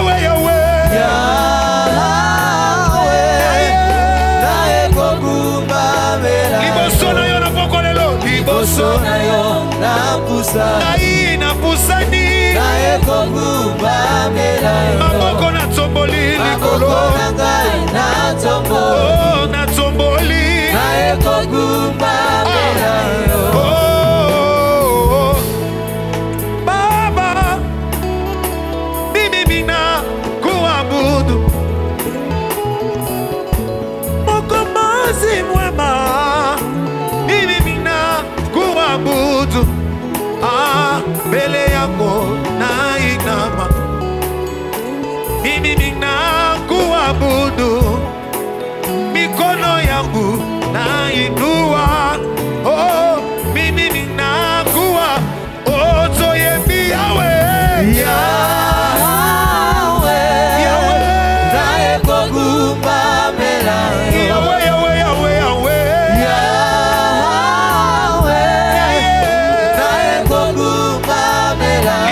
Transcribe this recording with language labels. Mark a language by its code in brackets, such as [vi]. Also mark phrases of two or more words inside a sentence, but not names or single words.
[ln] naye kongumba melayo liboso na yo na poko lelo liboso na yo na pusa na pusani naye kongumba melayo maboko na tsomboli likolo na ngai na tsomboli oh na tsomboli naye kongumba melayo [sw] oh Baba mimi mina kuabudu Mkombozi mwema mimi mina kuabudu mbele yako na inama mimi mina kuabudu mikono yangu na inua oh mimi mina kuwa oh [ln] toyembi Yahweh naye kongumba melayo Yahweh naye kongumba melayo